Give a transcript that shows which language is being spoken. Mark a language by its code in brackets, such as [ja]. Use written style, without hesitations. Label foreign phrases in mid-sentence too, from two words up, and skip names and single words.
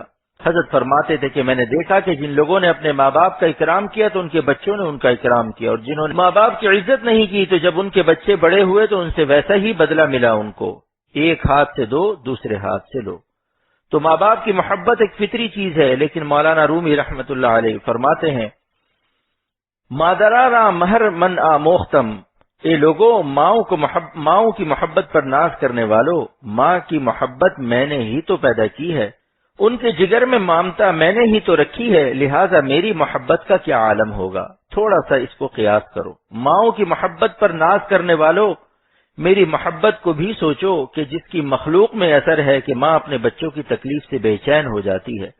[ur] حضرت فرماتے تھے کہ میں نے دیکھا کہ جن لوگوں نے اپنے ماں باپ کا اکرام کیا تو ان کے بچوں نے ان کا اکرام کیا، اور جنہوں نے ماں باپ کی عزت نہیں کی تو جب ان کے بچے بڑے ہوئے تو ان سے ویسا ہی بدلہ ملا ان کو. ایک ہاتھ سے دو دوسرے ہاتھ سے لو. تو ماں باپ کی محبت ایک فطری چیز ہے، لیکن مولانا رومی [ar] رحمت اللہ علیہ [ur] فرماتے ہیں [fa] مادرا را مہر من آموختم، [ur] اے لوگوں ماؤں کی محبت پر ناز کرنے والو، ماں کی محبت میں نے ہی تو پیدا کی ہے، ان کے جگر میں مامتا میں نے ہی تو رکھی ہے، لہٰذا میری محبت کا کیا عالم ہوگا. تھوڑا سا اس کو قیاس کرو. ماؤں کی محبت پر ناز کرنے والو، میری محبت کو بھی سوچو کہ جس کی مخلوق میں اثر ہے کہ ماں اپنے بچوں کی تکلیف سے بے چین ہو جاتی ہے.